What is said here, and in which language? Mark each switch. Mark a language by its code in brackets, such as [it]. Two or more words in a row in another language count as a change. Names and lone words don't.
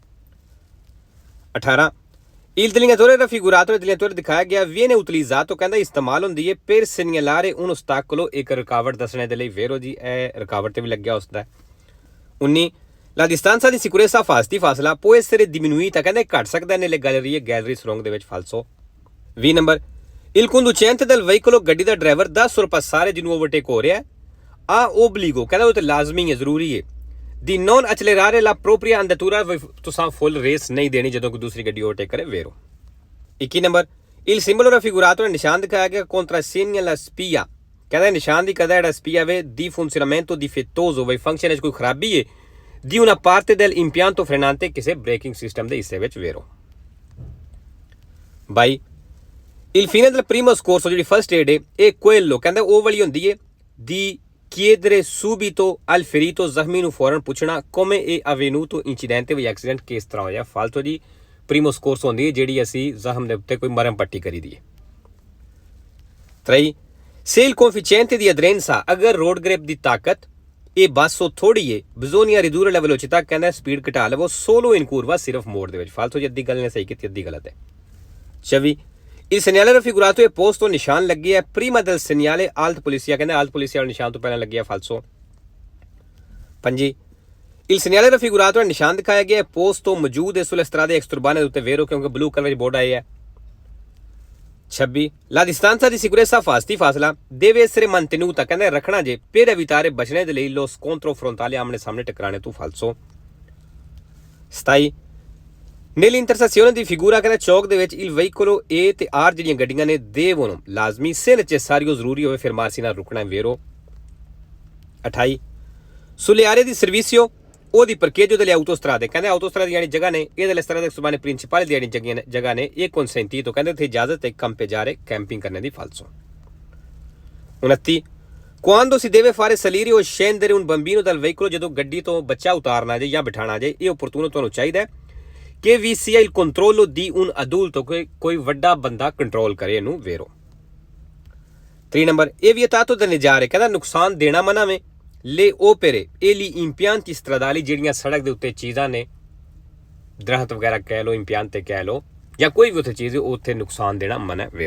[pa] 18 [it] il delineatore raffigurato delineatore [pa] ਦਿਖਾਇਆ ਗਿਆ [it] viene utilizzato [pa] ਕਹਿੰਦਾ ਇਸਤੇਮਾਲ ਹੁੰਦੀ ਹੈ [it] per segnalare un ostacolo [pa] ਇੱਕ ਰੁਕਾਵਟ ਦੱਸਣੇ ਦੇ ਲਈ vero ਜੀ ਇਹ ਰੁਕਾਵਟ ਤੇ ਵੀ ਲੱਗਿਆ ਉਸਦਾ। 19 [it] la distanza di sicurezza [pa] ਫਾਸਲਾ [it] può essere diminuita [pa] ਕਹਿੰਦਾ ਘਟ ਸਕਦਾ [it] nelle gallerie [pa] ਗੈਲਰੀ ਸੁਰੰਗ ਦੇ ਵਿੱਚ ਫਾਲਸੋ। 20 ਨੰਬਰ [it] il conducente del veicolo [pa] ਗੱਡੀ ਦਾ ਡਰਾਈਵਰ ਦਾ sorpassare ਜਿਹਨੂੰ ਓਵਰਟੇਕ ਹੋ ਰਿਹਾ ਆ obbligo ਕਹਿੰਦਾ ਉਹ ਤੇ ਲਾਜ਼ਮੀ ਹੈ ਜ਼ਰੂਰੀ ਹੈ [it] di non accelerare la propria andatura [pa] ਤੁਸੀਂ ਫੁੱਲ ਰੇਸ ਨਹੀਂ ਦੇਣੀ ਜਦੋਂ ਕੋਈ ਦੂਸਰੀ ਗੱਡੀ ਓਵਰਟੇਕ ਕਰੇ vero। 21 ਨੰਬਰ [it] il simbolo raffigurato [pa] ਨਿਸ਼ਾਨ ਦਿਖਾਇਆ ਗਿਆ [it] contrassegna la spia [pa] ਕਹਿੰਦਾ ਨਿਸ਼ਾਨ ਦੀ ਕਦਾ ਜਿਹੜਾ spia ਵੇ [it] di funzionamento difettoso [pa] ਵੇ ਫੰਕਸ਼ਨ ਵਿੱਚ ਕੋਈ ਖਰਾਬੀ ਹੈ [it] di una parte dell'impianto frenante [pa] ਕਿਸੇ [en] braking system [pa] ਦੇ ਹਿੱਸੇ ਵਿੱਚ vero। 22 [it] il fine del primo soccorso [pa] ਜਿਹੜੀ [en] first aid [pa] ਹੈ ਇਹ quello ਕਹਿੰਦਾ ਉਹ ਵਾਲੀ ਹੁੰਦੀ ਹੈ [it] di chiedere subito al ferito [pa] ਜ਼ਖਮੀ ਨੂੰ ਫੌਰਨ ਪੁੱਛਣਾ [it] come è avvenuto incidente [pa] ਵੀ ਐਕਸੀਡੈਂਟ ਕਿਸ ਤਰ੍ਹਾਂ ਹੋਇਆ ਫਾਲਤੂ ਜੀ [it] primo soccorso [pa] ਹੁੰਦੀ ਹੈ ਜਿਹੜੀ ਅਸੀਂ ਜ਼ਖਮ ਦੇ ਉੱਤੇ ਕੋਈ ਮਰਮ ਪੱਟੀ ਕਰੀ ਦੀ ਹੈ। 3 [it] se il coefficiente di aderenza [pa] ਅਗਰ [en] road grip [pa] ਦੀ ਤਾਕਤ ਇਹ ਬਾਸੋ ਥੋੜੀ ਹੈ [it] bisogna ridurre la velocità [pa] ਕਹਿੰਦਾ ਸਪੀਡ ਘਟਾ ਲਵੋ [it] solo in curva [pa] ਸਿਰਫ ਮੋੜ ਦੇ ਵਿੱਚ ਫਾਲਤੂ ਜੀ ਅੱਧੀ ਗੱਲ ਨੇ ਸਹੀ ਕੀਤੀ ਅੱਧੀ ਗਲਤ ਹੈ। 24 [it] il segnale raffigurato è posto [pa] ਨਿਸ਼ਾਨ ਲੱਗੇ ਹੈ [it] prima del segnale alt polizia [pa] ਕਹਿੰਦਾ [it] alt polizia [pa] ਵਾਲਾ ਨਿਸ਼ਾਨ ਤੋਂ ਪਹਿਲਾਂ ਲੱਗਿਆ ਫਾਲਸੋ। 25 [it] il segnale raffigurato [pa] ਹੈ ਨਿਸ਼ਾਨ ਦਿਖਾਇਆ ਗਿਆ ਹੈ posto ਮੌਜੂਦ ਹੈ [it] sulle strade extraurbane [pa] ਦੇ ਉੱਤੇ vero ਕਿਉਂਕਿ [en] blue color [pa] ਵਿੱਚ ਬੋਰਡ ਆਇਆ ਹੈ। 26 [it] la distanza di sicurezza [pa] ਫਾਸਲਾ [it] deve essere mantenuta [pa] ਕਹਿੰਦਾ ਰੱਖਣਾ ਜੇ [it] per evitare [pa] ਬਚਣੇ ਦੇ ਲਈ [it] lo scontro frontale [pa] ਆਮਣੇ ਸਾਹਮਣੇ ਟਕਰਾਣੇ ਤੋਂ ਫਾਲਸੋ। 27 [it] nell'intersezione di figura [pa] ਕਹਿੰਦਾ ਚੌਕ ਦੇ ਵਿੱਚ [it] il veicolo A [pa] ਤੇ R ਜਿਹੜੀਆਂ ਗੱਡੀਆਂ ਨੇ devono ਲਾਜ਼ਮੀ [it] se necessario [pa] ਜ਼ਰੂਰੀ ਹੋਵੇ ਫਿਰ ਮਾਰਸੀ ਨਾਲ ਰੁਕਣਾ vero। 28 [it] sulle aree di servizio o di parcheggio delle autostrade [pa] ਕਹਿੰਦੇ autostrade ਦੀ ਜਗ੍ਹਾ ਨੇ ਇਹ [it] delle strade extraurbane principali [pa] ਦੀ ਜਗ੍ਹਾ ਨੇ ਇਹ consentito ਕਹਿੰਦੇ ਇੱਥੇ ਇਜਾਜ਼ਤ ਹੈ campeggiare camping ਕਰਨੇ ਦੀ ਫਾਲਸੋ। 29 [it] quando si deve fare salire o scendere un bambino dal veicolo [pa] ਜਦੋਂ ਗੱਡੀ ਤੋਂ ਬੱਚਾ ਉਤਾਰਨਾ ਜੇ ਜਾਂ ਬਿਠਾਣਾ ਜੇ ਇਹ opportuno ਤੁਹਾਨੂੰ ਚਾਹੀਦਾ ਹੈ ਕਿ ਵੀ [it] sia il controllo di un adulto [pa] ਕੋਈ ਵੱਡਾ ਬੰਦਾ ਕੰਟਰੋਲ ਕਰੇ ਇਹਨੂੰ vero। 3 ਨੰਬਰ ਇਹ [it] vietato danneggiare [pa] ਕਹਿੰਦਾ ਨੁਕਸਾਨ ਦੇਣਾ ਮਨਾ ਵੇ [it] le opere e gli impianti stradali [pa] ਜਿਹੜੀਆਂ ਸੜਕ ਦੇ ਉੱਤੇ ਚੀਜ਼ਾਂ ਨੇ ਦਰਖਤ ਵਗੈਰਾ ਕਹਿ ਲੋ impiante ਕਹਿ ਲੋ ਜਾਂ ਕੋਈ ਵੀ ਉੱਥੇ ਚੀਜ਼ ਉੱਥੇ ਨੁਕਸਾਨ ਦੇਣਾ ਮਨਾ vero।